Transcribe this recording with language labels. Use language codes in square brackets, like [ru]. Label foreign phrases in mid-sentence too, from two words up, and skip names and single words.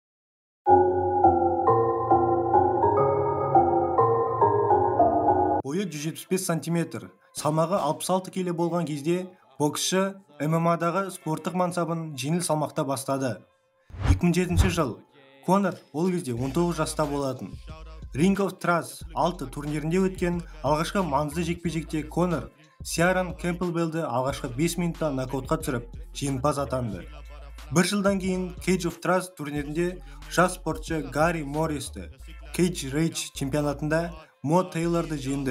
[kk] Бойы 175 сантиметр, салмағы 66 келі болған кезде боксшы ММА-дағы спорттық мансабын жеңіл салмақта бастады. 2007 жыл. Конор ол кезде 19 жаста болатын. Ring of Trust 6 турнирінде өткен алғашқы маңызды жекпе-жекте Конор Сиаран Кэмпбеллді алғашқы 5 минутта нокаутқа түсіріп, жеңімпаз атанды. Бір жылдан кейін Cage of Trust турнирінде жас спортшы Гарри Морристі, Cage Rage чемпионатында Мо Тейлорды жеңді.